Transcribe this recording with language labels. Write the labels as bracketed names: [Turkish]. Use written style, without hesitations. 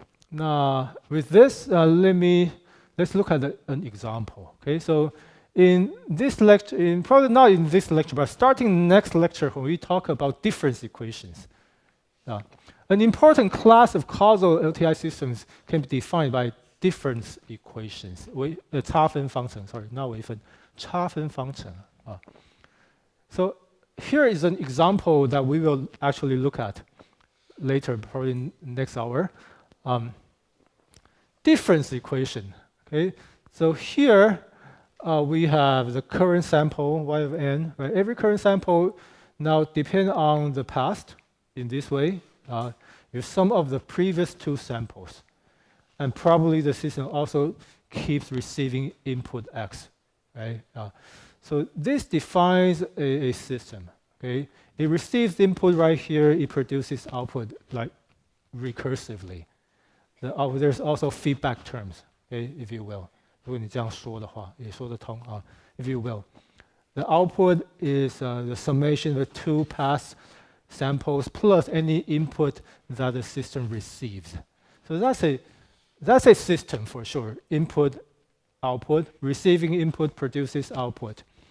[English] 那 with this, let's look at an example. Okay, so in this lecture, probably not in this lecture, but starting next lecture when we talk about difference equations. An important class of causal LTI systems can be defined by difference equations. [Chinese] 差分方程, [English] sorry, not [Chinese] 微分, 差分方程. [English] So here is an example that we will actually look at later, probably next hour. Difference equation. Okay, so here we have the current sample y of n. Right? Every current sample now depends on the past in this way. You sum of the previous two samples, and probably the system also keeps receiving input x. Right? So this defines a system. Okay, it receives input right here. It produces output like recursively. There's also feedback terms, okay, if you will. [Chinese] 如果你这样说的话，也说得通啊。 [English] If you will, the output is the summation of two past samples plus any input that the system receives. So that's a system for sure. Input, output, receiving input produces output.